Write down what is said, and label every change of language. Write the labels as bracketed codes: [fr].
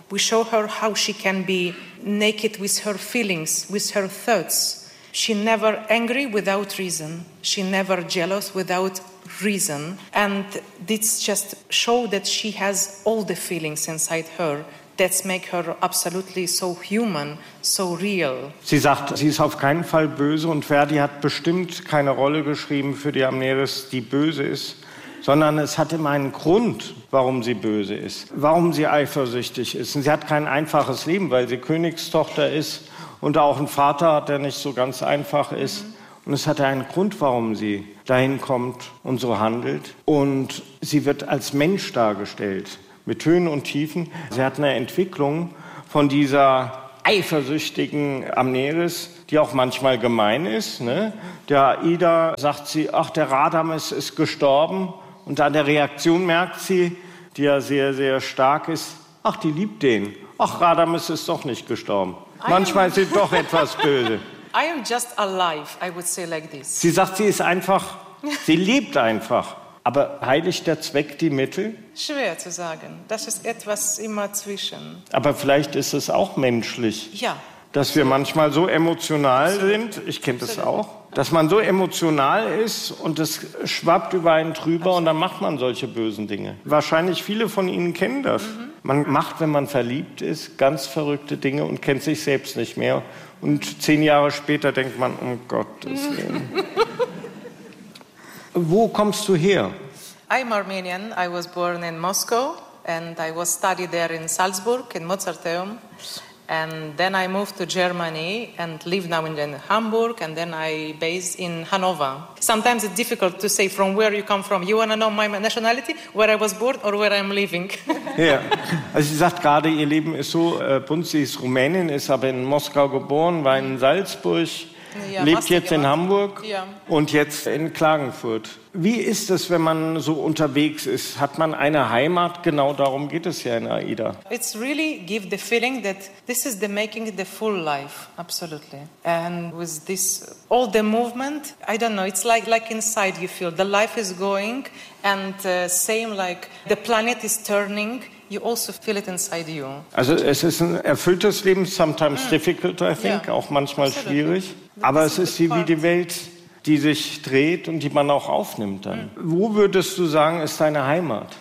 [en] We show her how she can be naked with her feelings, with her thoughts. She never angry without reason. She never jealous without reason. And this just show that she has all the feelings inside her. That's make her absolutely so human, so real. [de] Sie sagt, sie ist auf keinen Fall böse und Verdi hat bestimmt keine Rolle geschrieben für die Amneris, die böse ist, sondern es hat immer einen Grund, warum sie böse ist, warum sie eifersüchtig ist. Und sie hat kein einfaches Leben, weil sie Königstochter ist und auch einen Vater hat, der nicht so ganz einfach ist. Mhm. Und es hat einen Grund, warum sie dahin kommt und so handelt. Und sie wird als Mensch dargestellt. Mit Höhen und Tiefen. Sie hat eine Entwicklung von dieser eifersüchtigen Amneris, die auch manchmal gemein ist. Ne? Der Aida sagt sie, ach, der Radames ist gestorben. Und an der Reaktion merkt sie, die ja sehr, sehr stark ist, ach, die liebt den. Ach, Radames ist doch nicht gestorben. Manchmal ist sie doch etwas böse. [en] I am just alive, I would say like this. [de] Sie sagt, sie ist einfach, sie lebt einfach. Aber heiligt der Zweck die Mittel? Schwer zu sagen. Das ist etwas immer zwischen. Aber vielleicht ist es auch menschlich, ja, dass wir manchmal so emotional sind, ich kenne das auch, dass man so emotional ist und es schwappt über einen drüber und dann macht man solche bösen Dinge. Wahrscheinlich viele von Ihnen kennen das. Mhm. Man macht, wenn man verliebt ist, ganz verrückte Dinge und kennt sich selbst nicht mehr. Und 10 Jahre später denkt man, um Gottes Willen. Wo kommst du her? [en] I'm Armenian. I was born in Moscow and I was studied there in Salzburg, in Mozarteum. And then I moved to Germany and live now in Hamburg and then I base in Hannover. Sometimes it's difficult to say from where you come from. You want to know my nationality, where I was born or where I'm living? [de] Ja, also sie sagt gerade, ihr Leben ist so bunt, sie ist Rumänin, ist aber in Moskau geboren, war in Salzburg, ja, lebt jetzt in Hamburg, ja, und jetzt in Klagenfurt. Wie ist es, wenn man so unterwegs ist? Hat man eine Heimat? Genau darum geht es ja in AIDA. [en] It's really give the feeling that this is the making the full life, absolutely. And with this, all the movement, I don't know, it's like inside you feel, the life is going and same like the planet is turning, you also feel it inside you. [de] Also es ist ein erfülltes Leben, [en] sometimes difficult, I think, yeah, [de] auch manchmal absolutely schwierig. Aber es ist wie die Welt, die sich dreht und die man auch aufnimmt dann. Wo würdest du sagen, ist deine Heimat?